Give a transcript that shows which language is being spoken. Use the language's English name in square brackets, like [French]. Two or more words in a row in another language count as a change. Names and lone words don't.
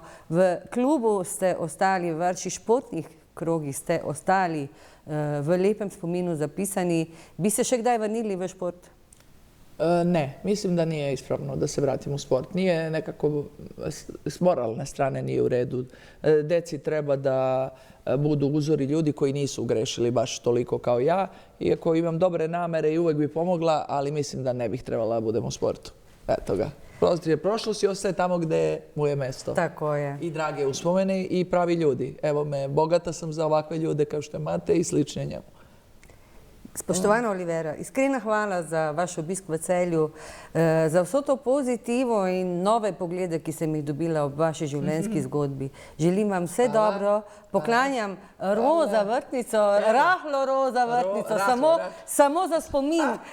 [Slovenian] V klubu ste ostali, v vaših športnih krogih ste ostali v lepem spominu zapisani. Bi se še kdaj vrnili v šport? [Serbian] Ne, mislim da nije ispravno da se vratim u sport. Nije nekako, s moralne strane nije u redu. Deci treba da budu uzori ljudi koji nisu grešili baš toliko kao ja. Iako imam dobre namere i uvek bi pomogla, ali mislim da ne bih trebala da budem u sportu. Eto ga. Prošlost i ostaje tamo gde mu je mesto. Tako je. I drage uspomene i pravi ljudi. Evo me, bogata sam za ovakve ljude kao što je Mate i slične njemu. [Slovenian] Spoštovana Olivera, iskrena hvala za vaš obisk v Celju, za vso to pozitivo in nove poglede, ki sem jih dobila ob vaši življenjski zgodbi. Želim vam vse dobro, poklanjam roza vrtnico, rahlo roza vrtnico, samo za spomin.